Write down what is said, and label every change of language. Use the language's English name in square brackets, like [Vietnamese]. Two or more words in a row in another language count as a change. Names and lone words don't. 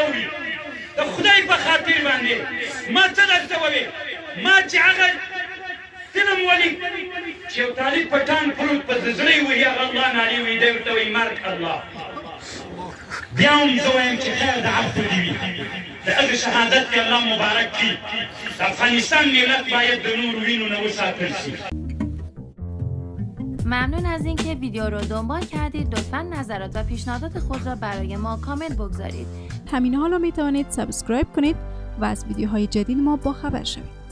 [Pashto] اوري د خدای په خاطر باندې ما څه درته ووې ما چې هغه فلم ولي چې یو طالب پټان پروت په زړه یې وهي هغه الله نالي وي دی ورته وایي مرګ الله بیا هم زه وایم چې خیر د عفو دې وي د هغې شهادت کې الله مبارک کړي د افغانستان ملت باید د نورو وینو نه وساتل شي. [Persian] ممنون از اینکه ویدیو رو دنبال کردید. لطفاً نظرات و پیشنهادات خود را برای ما کامنت بگذارید. همین حالا می توانید سابسکرایب کنید و از ویدیوهای جدید ما باخبر شوید.